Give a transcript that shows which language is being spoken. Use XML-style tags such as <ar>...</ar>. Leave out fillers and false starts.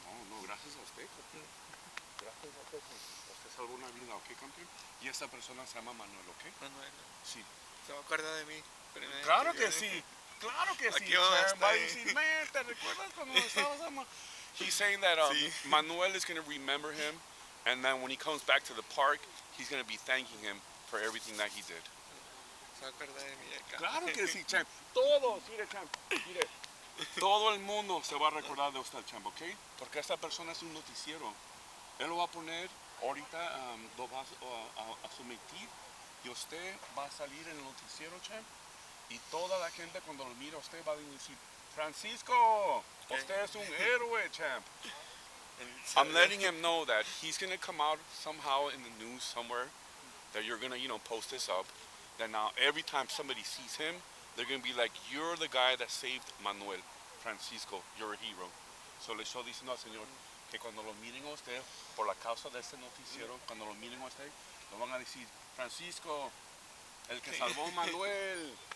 <es>No, gracias a usted, campeón. Gracias a usted. Usted salvó una vida, ¿ok, campeón? Y esta persona se llama Manuel, ¿ok? Manuel, Sí. se va a acordar de mí. Claro que sí. Claro que sí. Aquí vamos a Champ. Va a estar. decir, man, ¿te recuerdas cuando estabas</es> <en>He's saying that</en> <es>Sí.</es> <en>Manuel is going to remember him, and then when he comes back to the park, he's going to be thanking him for everything that he did.</en> <es>Se va a acordar de mí acá. Claro que sí, Champ. Todos, mire, Champ, mire. Todo el mundo se va a recordar de usted, Champ, ¿ok? Porque esta persona es un noticiero. Él lo va a poner, ahorita lo va a someter, y usted va a salir en el noticiero, Champ. Y toda la gente cuando lo mira a usted va a decir, Francisco, usted es un héroe, Champ.</es> <en>I'm letting him know that he's going to come out somehow in the news somewhere, that you're going to, post this up, that now every time somebody sees him, they're going to be like, you're the guy that saved Manuel, Francisco, you're a hero.</en> <es>So le estoy diciendo al Señor que cuando lo miren a usted, por la causa de este noticiero, cuando lo miren a usted, lo van a decir, Francisco, el que salvó a Manuel.</es>